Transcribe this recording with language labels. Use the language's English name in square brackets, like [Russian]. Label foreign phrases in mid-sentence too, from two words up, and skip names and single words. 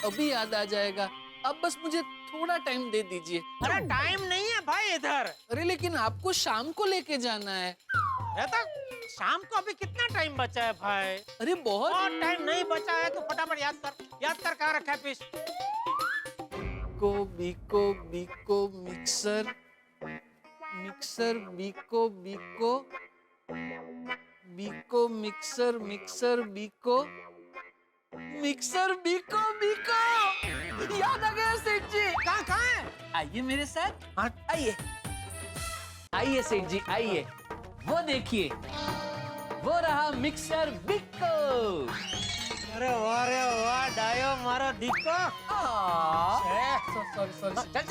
[Hindi] अभी याद आ जाएगा, अब बस मुझे थोड़ा टाइम दे दीजिए। अरे टाइम नहीं है भाई इधर। अरे लेकिन आपको शाम को लेके जाना है। रहता शाम को अभी कितना टाइम बचा है भाई? अरे बहुत टाइम नहीं बचा है तो फटाफट याद कर कहाँ रखा है पीस? बीको बीको मिक्सर मिक्सर बीको बीको बीको मिक्सर मिक्सर बीको मिक्सर बीको बीको। याद आ गया सेठ जी। कहाँ है? आइए मेरे साथ। हाँ आइए आइए सेठ जी आइए। वो देखिए, वो रहा मिक्सर बिको। अरे वाह [Gujarati] ડાહ્યો મારો દીકો। [Hindi] सॉरी